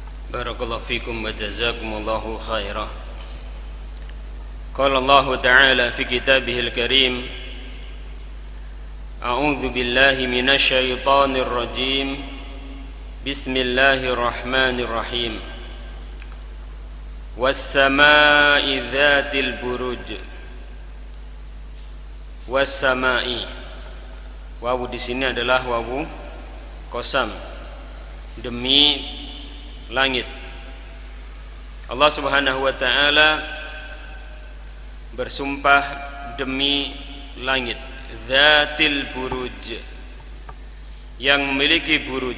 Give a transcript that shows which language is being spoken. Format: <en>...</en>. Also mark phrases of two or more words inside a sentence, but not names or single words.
<ar>بارك الله فيكم وجزاكم الله خيرا. قال الله تعالى في كتابه الكريم، أعوذ بالله من الشيطان الرجيم. بسم الله الرحمن الرحيم. والسماء ذات البروج. Was-samaa'i.</ar> <id>Wawu di sini adalah</id> <ar>واو قسم.</ar> <id>Demi langit. Allah</id> <ar>سبحانه وتعالى</ar> <id>bersumpah demi langit,</id> <ar>ذات البروج,</ar> <id>yang memiliki buruj.</id>